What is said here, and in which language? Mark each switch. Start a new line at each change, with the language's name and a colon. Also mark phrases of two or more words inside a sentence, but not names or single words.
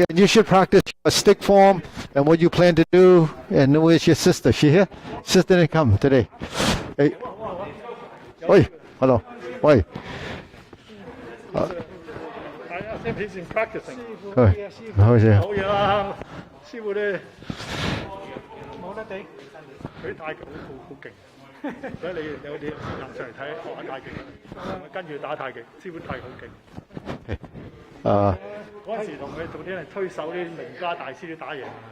English: You should practice a stick form and what you plan to do. And where's your sister? She here? Sister didn't come today. Hey. Oi. Hello. Oi. I think he's in practicing. Oi. How is it?
Cantonese: 好嘢啦，師傅咧冇得頂，佢太極好勁，所以你有啲行上嚟睇學下太極，跟住打太極，師傅太極好勁。嗰陣時同佢做啲人推手啲名家大師都打贏。